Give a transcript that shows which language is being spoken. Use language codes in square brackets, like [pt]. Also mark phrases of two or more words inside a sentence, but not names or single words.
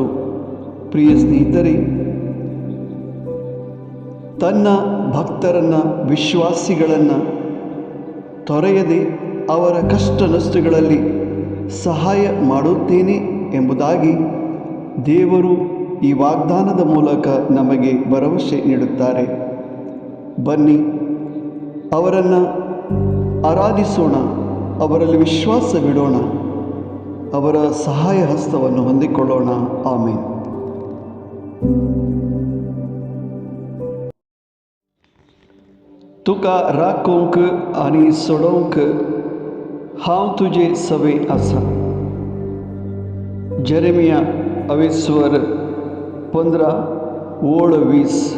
[kn] ಪ್ರಿಯ ಸ್ನೇಹಿತರೆ, ತನ್ನ ಭಕ್ತರನ್ನು, ವಿಶ್ವಾಸಿಗಳನ್ನು ತೊರೆಯದೆ ಅವರ ಕಷ್ಟ ನಷ್ಟಗಳಲ್ಲಿ ಸಹಾಯ ಮಾಡುತ್ತೇನೆ ಎಂಬುದಾಗಿ ದೇವರು ಈ ವಾಗ್ದಾನದ ಮೂಲಕ ನಮಗೆ ಭರವಸೆ ನೀಡುತ್ತಾರೆ. ಬನ್ನಿ, ಅವರನ್ನು ಆರಾಧಿಸೋಣ, ಅವರಲ್ಲಿ ವಿಶ್ವಾಸವಿಡೋಣ, ಅವರ ಸಹಾಯ ಹಸ್ತವನ್ನು ಹೊಂದಿಕೊಳ್ಳೋಣ. ಆಮೆನ್. [kok] तुका राखूंक आनी सोडोवंक हांव तुजे सवे आसा. जेरेमिया 15:20.